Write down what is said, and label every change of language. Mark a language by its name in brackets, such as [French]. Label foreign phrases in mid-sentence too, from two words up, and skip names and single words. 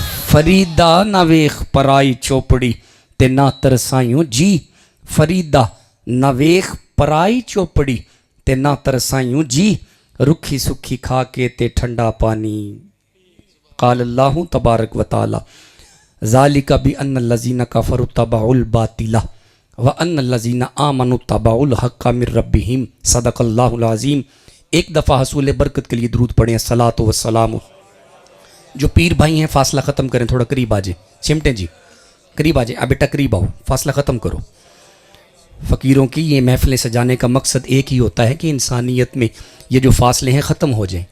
[Punjabi] فریدا نہ ویکھ پرائی چوپڑی تے نہ ترسائیوں جی. فریدا نہ ویکھ پرائی چوپڑی تے نہ ترسائیوں جی. رکھی سکھی کھا کے تے ٹھنڈا پانی. [Arabic] قال الله تبارك و تعالى ذلك بأن الذين كفروا اتبعوا الباطل وأن الذين آمنوا اتبعوا الحق من ربهم. صدق الله العظيم. [Urdu] ایک دفعہ حصول برکت کے لیے درود پڑھیں صلاتو و سلام. جو پیر بھائی ہیں فاصلہ ختم کریں، تھوڑا قریب آ جائے. چمٹے جی قریب آ جائے. اب بیٹا قریب آؤ، فاصلہ ختم کرو۔ فقیروں کی یہ محفلیں سجانے کا مقصد ایک ہی ہوتا ہے کہ انسانیت میں یہ جو فاصلے ہیں ختم ہو جائیں.